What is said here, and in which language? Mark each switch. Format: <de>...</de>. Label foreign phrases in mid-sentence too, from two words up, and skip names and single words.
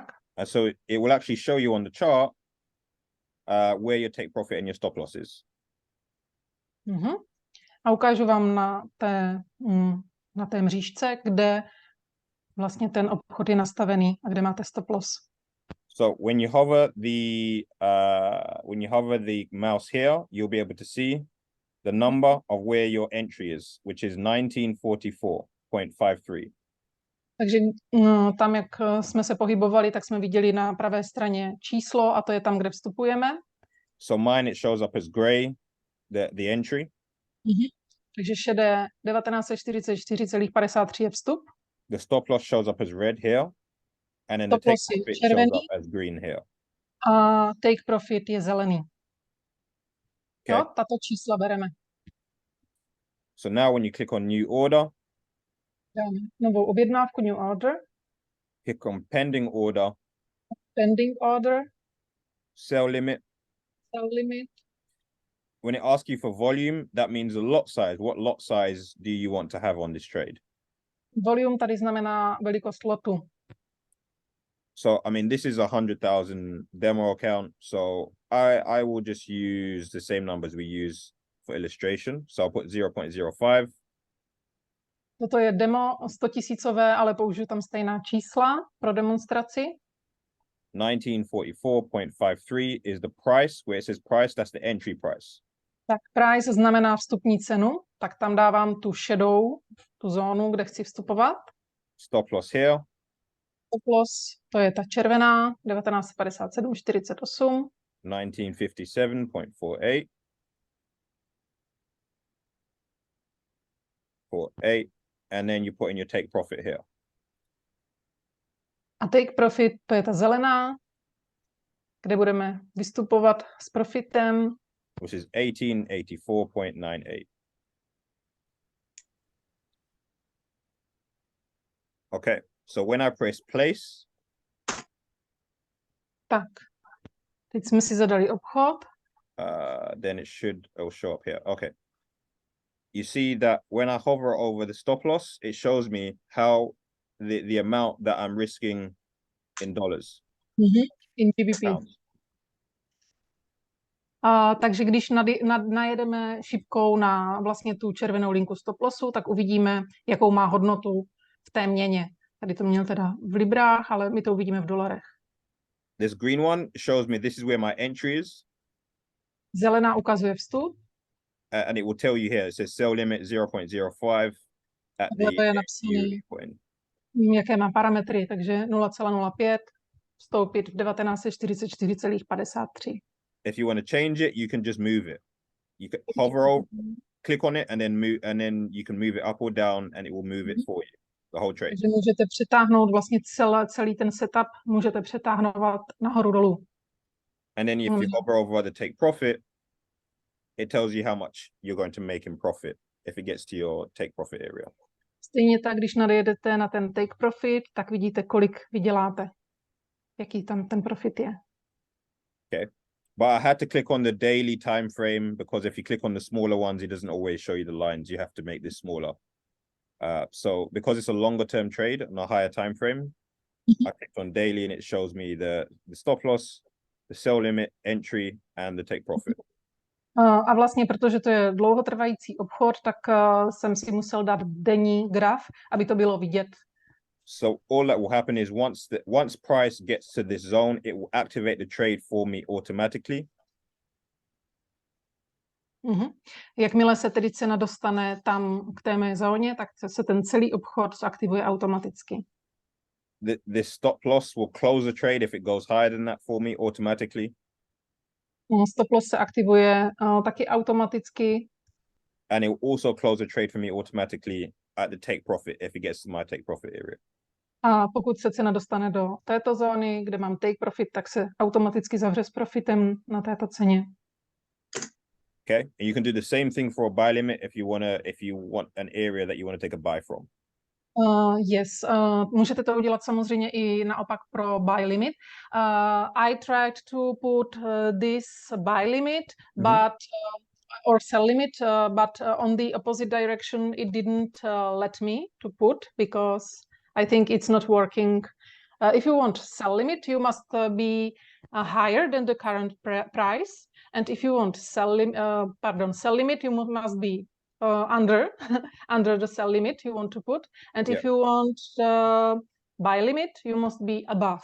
<en>And so it will actually show you on the chart where your take profit and your stop loss is. Mhm.</en> <cs>A ukážu vám na té mřížce, kde vlastně ten obchod je nastavený a kde máte</cs> <en>stop loss. So when you hover the mouse here, you'll be able to see the number of where your entry is, which is 1944.53.</en> <cs>Takže tam, jak jsme se pohybovali, tak jsme viděli na pravé straně číslo a to je tam, kde vstupujeme.</cs> <en>So mine, it shows up as gray, the entry.</en> <cs>Takže šedé 1944,53 je vstup.</cs> <en>The stop loss shows up as red here. And then</en> <cs>Stop</cs> <en>the take</en> <cs>loss je</cs> <en>profit shows</en> <cs>červený.</cs> <en>up as green here.</en> <cs>A</cs> <en>take profit</en> <cs>je zelený.</cs> <en>Okay.</en> <cs>Jo, tato čísla bereme.</cs> <en>So now when you click on new order,</en> <cs>Dáme novou objednávku,</cs> <en>new order, click on pending order, pending order, sell limit. sell limit. When it asks you for volume, that means the lot size. What lot size do you want to have on this trade?</en> <cs>Volume tady znamená velikost lotu.</cs> <en>So, I mean, this is 100,000 demo account. So I will just use the same numbers we use for illustration. So I'll put 0.05.</en> <cs>Toto je demo 100 tisícové, ale použiju tam stejná čísla pro demonstraci.</cs> <en>1944.53 is the price. Where it says price, that's the entry price.</en> <cs>Tak price znamená vstupní cenu, tak tam dávám tu šedou, tu zónu, kde chci vstupovat.</cs> <en>Stop loss here. Stop loss,</en> <cs>to je ta červená, 1957,48.</cs> <en>1957.48. 48. And then you put in your take profit here.</en> <cs>A</cs> <en>take profit,</en> <cs>to je ta zelená, kde budeme vystupovat s profitem.</cs> <en>Which is 1884.98. Okay, so when I press place,</en> <cs>Tak, teď jsme si zadali obchod.</cs> <en>then it'll show up here. Okay. You see that when I hover over the stop loss, it shows me how the amount that I'm risking in dollars. In GBP. Pounds.</en> <cs>Takže když najedeme šipkou na vlastně tu červenou linku</cs> <en>stop lossu,</en> <cs>tak uvidíme, jakou má hodnotu v té měně. Tady to měl teda v librách, ale my to uvidíme v dolarech.</cs> <en>This green one shows me this is where my entry is.</en> <cs>Zelená ukazuje vstup.</cs> <en>And it will tell you here, it says sell limit 0.05 at the</en> <cs>To je napsané,</cs> <en>point.</en> <cs>jaké má parametry, takže 0,05 vstoupit v 1944,53.</cs> <en>If you want to change it, you can just move it. You can hover over, click on it, and then move, and then you can move it up or down, and it will move it for you. The whole trade.</en> <cs>Takže můžete přetáhnout vlastně celý ten setup, můžete přetáhnout nahoru dolů.</cs> <en>And then if you hover over the take profit, it tells you how much you're going to make in profit if it gets to your take profit area.</en> <cs>Stejně tak, když najedete na ten</cs> <en>take profit,</en> <cs>tak vidíte, kolik vyděláte. Jaký tam ten profit je.</cs> <en>Okay. But I had to click on the daily time frame because if you click on the smaller ones, it doesn't always show you the lines. You have to make this smaller. So because it's a longer term trade on a higher time frame, I clicked on daily and it shows me the stop loss, the sell limit, entry, and the take profit.</en> <cs>A vlastně, protože to je dlouhotrvající obchod, tak jsem si musel dát denní graf, aby to bylo vidět.</cs> <en>So all that will happen is once price gets to this zone, it will activate the trade for me automatically.</en> <cs>Jakmile se tedy cena dostane tam k té mé zóně, tak se ten celý obchod zaktivuje automaticky.</cs> <en>This stop loss will close the trade if it goes higher than that for me automatically. Stop loss</en> <cs>se aktivuje taky automaticky.</cs> <en>And it will also close the trade for me automatically at the take profit if it gets to my take profit area.</en> <cs>A pokud se cena dostane do této zóny, kde mám</cs> <en>take profit,</en> <cs>tak se automaticky zavře s profitem na této ceně.</cs> <en>Okay, and you can do the same thing for a buy limit if you want an area that you want to take a buy from. Yes,</en> <cs>můžete to udělat samozřejmě i naopak pro</cs> <en>buy limit. I tried to put this buy limit, but or sell limit, but on the opposite direction, it didn't let me to put because I think it's not working. If you want sell limit, you must be higher than the current price, and if you want sell limit, you must be under under the sell limit you want to put, and if you want buy limit, you must be above.</en>